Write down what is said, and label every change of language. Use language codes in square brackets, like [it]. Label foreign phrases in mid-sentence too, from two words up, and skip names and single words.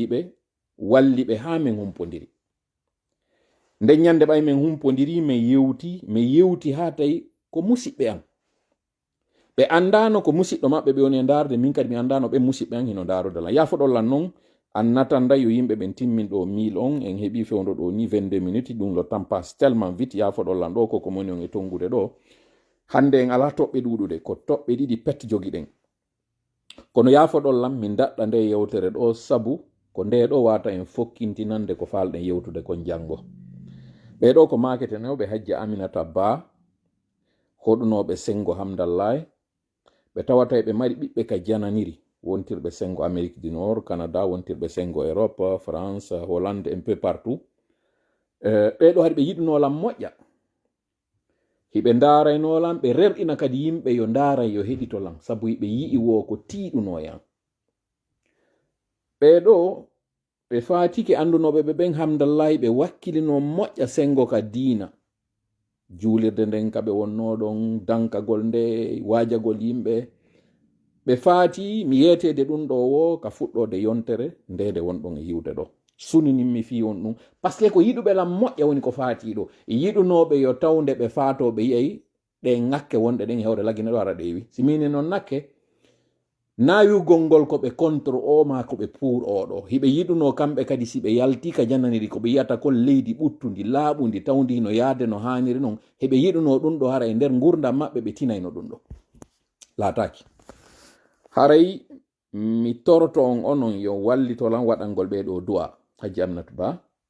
[ff] ɓe walli ɓe ha min humpodiri nden ñande ɓay min humpodiri mi yewti ha tawi ko musidɓe an ɓe andano ko musidɗo maɓɓe ɓe woni e darde min kadi mi andano ɓe musidɓe an hino darude lan yafoɗol lan noon annatanda yo yimɓe ɓen timmin ɗo mil on en heeɓi fewdo ɗo ni 22 minutes ɗum [fr] le temps passe tellement vite [ff] yafoɗol lan ɗo koko moni on e tongude ɗo hande en ala toɓɓe ɗuɗude ko toɓɓe ɗiɗi pet jogi ɗen kono yafoɗol lan min daɗɗa nde yewtere ɗo sabu ko nde ɗo wata en fokkintinande ko falɗen yewtude kon jango ɓeɗo ko maketenoɓe Hajji Aminata Ba hoɗunoɓe Sengo Hamdallah ɓe tawata ɓe mari ɓiɓɓe ka jananiri wontirɓe Sengo Amérique du Nord Canada wontirɓe Sengo Europe France Hollande [fr] un peu partout [ff] ɓeɗo haɗi ɓe yiɗunolam moƴƴa hiɓe daraynolam ɓe rerɗina kadi yimɓe yo daray yo heɗitolam sabu ɓe yi'i wo ko tiiɗunoyan ɓeɗo ɓe fatiki andunoɓe ɓe ɓen Hamdallahi ɓe wakkilino moƴƴa Sengo ka diina juulirde nden kaɓe wonnoɗon dankagol nde wajagol yimɓe ɓe faati mi yetede ɗum ɗo wo ka fuɗɗode yontere ndede wonɗon e hiwde ɗo sunininmi fi on ɗum [fr] par ce que [ff] ko yiɗuɓe lam moƴƴa woni ko faati ɗo yiɗunoɓe yo tawde ɓe faatoɓe yiyay ɗe ŋakke wonɗe ɗen hewre lagine ɗo ara ɗewi si mini noon nakke nayugol ngol ko ɓe contre o ma ko ɓe pour oɗo hiɓe yiɗuno kamɓe kadi si ɓe yalti ka jananiri ko ɓe yiyata kon leydi ɓuttudi laaɓudi tawdi no yaade no haniri noon heɓe yiɗuno ɗum ɗo hara e nder gurdam maɓɓe ɓe tinayno ɗum ɗo laataki haray mi toroto on onon yo wallitolan waɗangol ɓeɗo du'a Hajji Aminata Ba